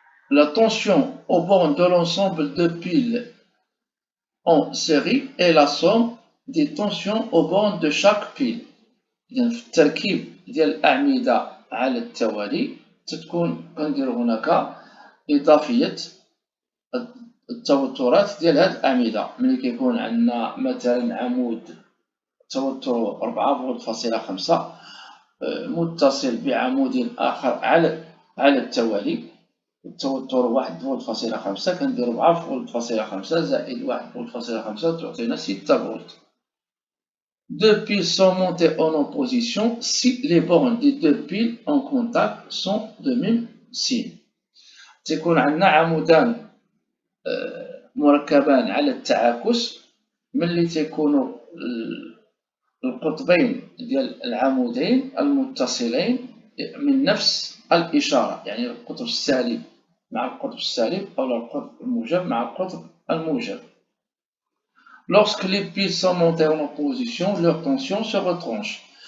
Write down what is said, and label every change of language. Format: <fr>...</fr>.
<fr>La tension aux bornes de l'ensemble de piles en série est la somme des tensions aux bornes de chaque pile.</fr> <ar>إذن في التركيب ديال الأعمدة على التوالي تتكون كنديرو هناك إضافية التوترات ديال هاد الأعمدة. ملي كيكون عندنا مثلا عمود توتر 4.5 متصل بعمود آخر على التوالي، التوتر 1.5 كندير 4.5 زائد 1.5 تعطينا 6 فولت.</ar> <fr>Deux piles sont montées en opposition si les bornes des deux piles en contact sont de même signe.</fr> <ar>تكون عندنا عمودان مركبان على التعاكس، ملي تيكونوا القطبين ديال العمودين المتصلين من نفس الإشارة، يعني القطب السالب مع القطب السالب أو القطب الموجب مع القطب الموجب.</ar> <fr>Lorsque les piles sont montées en opposition, leur tension se retranche.</fr>